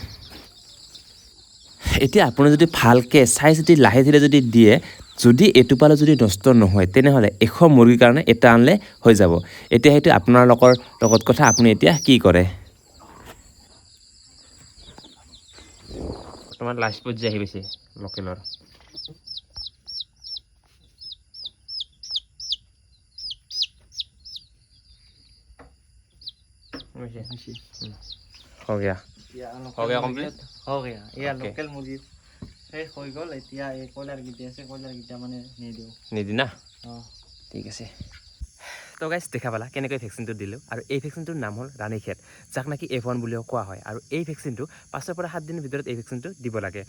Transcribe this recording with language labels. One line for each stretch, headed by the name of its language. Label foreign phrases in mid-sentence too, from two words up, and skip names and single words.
Assamese: এতিয়া আপুনি যদি ভালকৈ চাই চিতি লাহে ধীৰে যদি দিয়ে, যদি এটোপালো যদি নষ্ট নহয় তেনেহ'লে 100 মুৰ্গীৰ কাৰণে এটা আনিলে হৈ যাব। এতিয়া সেইটো আপোনালোকৰ লগত কথা, আপুনি এতিয়া কি কৰে। বৰ্তমান লাষ্ট পৰ্যায় আহি গৈছে লোকেলৰ।
Hindi: हो गया हो गया complete? हो गया। এয়া
English: Okay.
Assamese: লোকেল মুৰ্গী শেষ হৈ গ'ল। এতিয়া এই কয়লাৰ গিটা আছে, কয়লাৰ গিটা মানে নিদিওঁ। নিদি না? অঁ ঠিক আছে। তো গাইজ দেখা পালা কেনেকৈ ভেকচিনটো দিলোঁ। আৰু এই ভেকচিনটোৰ নাম হ'ল ৰাণীখেত, যাক নেকি F1 বুলিও কোৱা হয়। আৰু এই ভেকচিনটো 5 পৰা 7 দিনৰ ভিতৰত এই ভেকচিনটো দিব লাগে।